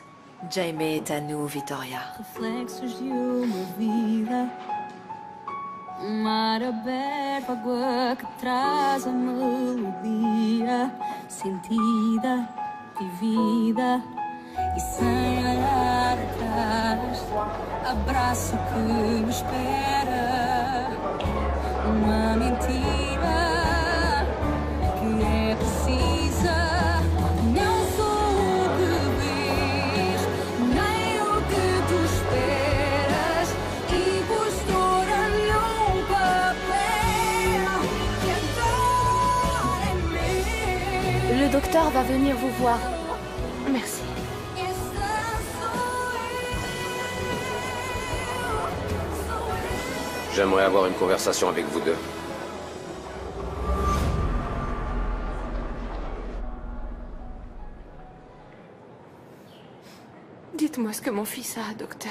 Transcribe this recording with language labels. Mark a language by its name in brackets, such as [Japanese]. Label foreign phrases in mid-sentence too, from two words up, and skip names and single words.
[French] Jaime est à nous, Vittoria. [Portuguese] Reflexos de uma vida, mar aberto, água que traz a melodia sentida, vivida e sem olhar atrás. Abraço que me espera, uma mentira que é precisa. Não sou o que vês, nem o que tu esperas, e pus toda num papel que agora é meu. [French] Le docteur va venir vous voir. Merci. J'aimerais avoir une conversation avec vous deux. Dites-moi ce que mon fils a, docteur.